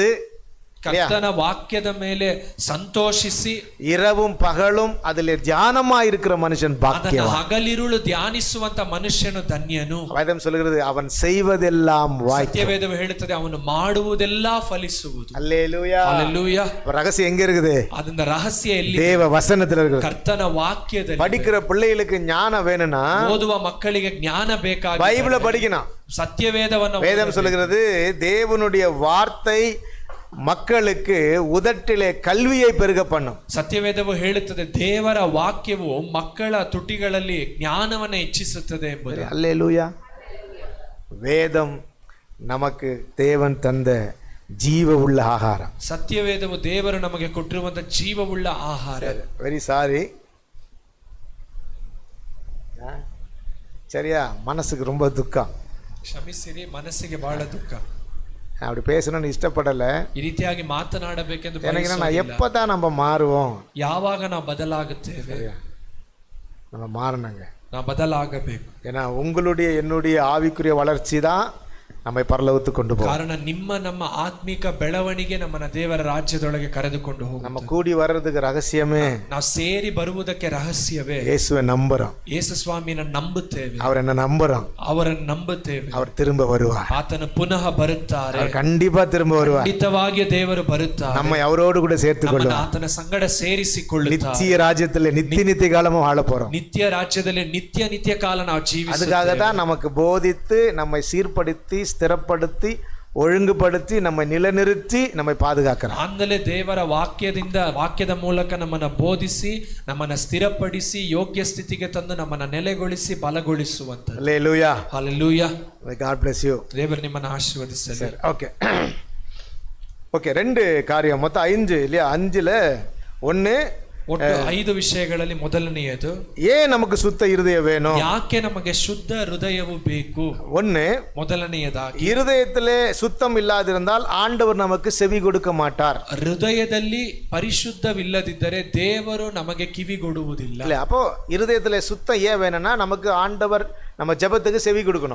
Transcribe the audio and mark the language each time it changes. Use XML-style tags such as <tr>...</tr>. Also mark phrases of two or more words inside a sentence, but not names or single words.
<kn>ಕರ್ತನ ವಾಕ್ಯದ ಮೇಲೆ ಸಂತೋಷಿಸಿ</kn> <ta>இரவும் பகலும் அதிலே தியானமாய் இருக்கிற மனுஷன் பாக்கியவான்.</ta> <kn>ಹಗಲಿರುಳು ಧ್ಯಾನಿಸುವಂತ ಮನುಷ್ಯನು ಧನ್ಯನು.</kn> <ta>வேதம் சொல்கிறது அவன் செய்வதெல்லாம் வாய்க்கும்.</ta> <kn>ಸತ್ಯವೇದವು ಹೇಳುತ್ತದೆ ಅವನು ಮಾಡುವುದೆಲ್ಲ ಫಲಿಸುವುದು.</kn> <ta>அல்லேலூயா. ஹல்லேலூயா. ரகசியம் எங்க இருக்குது?</ta> <kn>ಅದನ್ನ ರಹಸ್ಯ ಎಲ್ಲಿ?</kn> <ta>தேவ வசனத்துல இருக்குது.</ta> <kn>ಕರ್ತನ ವಾಕ್ಯದಲ್ಲಿ.</kn> <ta>படிக்கிற பிள்ளைகளுக்கு ஞானம் வேணும்னா,</ta> <kn>ಓದುವ ಮಕ್ಕಳಿಗೆ ಜ್ಞಾನ ಬೇಕಾಗಿದೆ,</kn> <ta>பைபிளை படிக்கணும்.</ta> <kn>ಸತ್ಯವೇದವನ್ನು.</kn> <ta>வேதம் சொல்கிறது தேவனுடைய வார்த்தை மக்களுக்கு உதட்டிலே கல்வியை பெருக பண்ணும்.</ta> <kn>ಸತ್ಯವೇದವು ಹೇಳುತ್ತದೆ ದೇವರ ವಾಕ್ಯವು ಮಕ್ಕಳ ತುಟಿಗಳಲ್ಲಿ ಜ್ಞಾನವನ್ನು ಹೆಚ್ಚಿಸುತ್ತದೆ ಎಂಬುದು.</kn> <ta>அல்லேலூயா. வேதம் நமக்கு தேவன் தந்த ஜீவ உள்ள ஆகாரம்.</ta> <kn>ಸತ್ಯವೇದವು ದೇವರು ನಮಗೆ ಕೊಟ್ಟಿರುವಂತ ಜೀವವುಳ್ಳ ಆಹಾರ.</kn> <en>very sorry,</en> <ta>சரியா? மனசுக்கு ரொம்ப துக்கம்.</ta> <kn>ಕ್ಷಮಿಸಿರಿ, ಮನಸ್ಸಿಗೆ ಬಹಳ ದುಃಖ.</kn> <ta>அப்படி பேசணும்னு இஷ்டப்படல.</ta> <kn>ಈ ರೀತಿಯಾಗಿ ಮಾತನಾಡಬೇಕೆಂದು</kn> <ta>எனக்கு நான் எப்பதான் நம்ம மாறுவோம்?</ta> <kn>ಯಾವಾಗ ನಾವು ಬದಲಾಗುತ್ತೇವೆ?</kn> <ta>நம்ம மாறணுங்க.</ta> <kn>ನಾವು ಬದಲಾಗಬೇಕು.</kn> <ta>ஏன்னா உங்களுடைய என்னுடைய ஆவிக்குரிய வளர்ச்சி தான் நம்மை பரலோகத்துக்கு கொண்டு போகும்.</ta> <kn>ಕಾರಣ ನಿಮ್ಮ ನಮ್ಮ ಆತ್ಮಿಕ ಬೆಳವಣಿಗೆ ನಮ್ಮನ್ನ ದೇವರ ರಾಜ್ಯದೊಳಗೆ ಕರೆದುಕೊಂಡು ಹೋಗುತ್ತೆ.</kn> <ta>நம்ம கூடி வர்றதுக்கு ரகசியமே</ta> <kn>ನಾವು ಸೇರಿ ಬರುವುದಕ್ಕೆ ರಹಸ್ಯವೇ</kn> <ta>இயேசுவை நம்புறோம்.</ta> <kn>ಯೇಸು ಸ್ವಾಮಿನ ನಂಬುತ್ತೇವೆ.</kn> <ta>அவர் என்ன நம்புறோம்.</ta> <kn>ಅವರನ್ನು ನಂಬುತ್ತೇವೆ.</kn> <ta>அவர் திரும்ப வருவார்.</ta> <kn>ಆತನು ಪುನಃ ಬರುತ್ತಾರೆ.</kn> <ta>அவர் கண்டிப்பா திரும்ப வருவார்.</ta> <kn>ಖಂಡಿತವಾಗಿ ದೇವರು ಬರುತ್ತಾರೆ.</kn> <ta>நம்மை அவரோடு கூட சேர்த்துக் கொள்வார்.</ta> <kn>ಆತನ ಸಂಗಡ ಸೇರಿಸಿಕೊಳ್ಳುತ್ತಾರೆ.</kn> <ta>நித்திய ராஜ்யத்தில் நித்திய காலமும் வாழ போறோம்.</ta> <kn>ನಿತ್ಯ ರಾಜ್ಯದಲ್ಲಿ ನಿತ್ಯ ಕಾಲ ನಾವು ಜೀವಿಸುತ್ತೇವೆ.</kn> <ta>அதுக்காக தான் நமக்கு போதித்து நம்மை சீர்படுத்தி ஸ்திரப்படுத்தி ஒழுங்குபடுத்தி நம்மை நிலைநிறுத்தி நம்மை பாதுகாக்கிறார்.</ta> <kn>ಆಮೇಲೆ ದೇವರ ವಾಕ್ಯದ ಮೂಲಕ ನಮ್ಮನ್ನ ಬೋಧಿಸಿ ನಮ್ಮನ್ನ ಸ್ಥಿರಪಡಿಸಿ ಯೋಗ್ಯ ಸ್ಥಿತಿಗೆ ತಂದು ನಮ್ಮನ್ನ ನೆಲೆಗೊಳಿಸಿ ಬಲಗೊಳಿಸುವಂತ.</kn> <ta>ஹல்லேலூயா.</ta> <kn>ಹಲ್ಲೆಲೂಯಾ.</kn> <en>God bless you.</en> <kn>ದೇವರು ನಿಮ್ಮನ್ನ ಆಶೀರ್ವದಿಸಲಿ.</kn> <ta>ஓகே ஓகே, 2 காரியம், மொத்தம் 5 இல்லையா? 5ல 1</ta> <kn>ಒಟ್ಟು 5 ವಿಷಯಗಳಲ್ಲಿ ಮೊದಲನೆಯದು,</kn> <ta>ஏன் நமக்கு சுத்த இருதயம் வேணும்?</ta> <kn>ಯಾಕೆ ನಮಗೆ ಶುದ್ಧ ಹೃದಯವು ಬೇಕು?</kn> <ta>1,</ta> <kn>ಮೊದಲನೆಯದಾಗಿ</kn> <ta>இருதயத்திலே சுத்தம் இல்லாதிருந்தால் ஆண்டவர் நமக்கு செவி கொடுக்க மாட்டார்.</ta> <kn>ಹೃದಯದಲ್ಲಿ ಪರಿಶುದ್ಧವಿಲ್ಲದಿದ್ದರೆ ದೇವರು ನಮಗೆ ಕಿವಿಗೊಡುವುದಿಲ್ಲ.</kn> <ta>இல்ல, அப்போ இருதயத்திலே சுத்தம் ஏன் வேணும்னா நமக்கு ஆண்டவர் நம்ம ஜெபத்துக்கு செவி கொடுக்கணும்.</ta>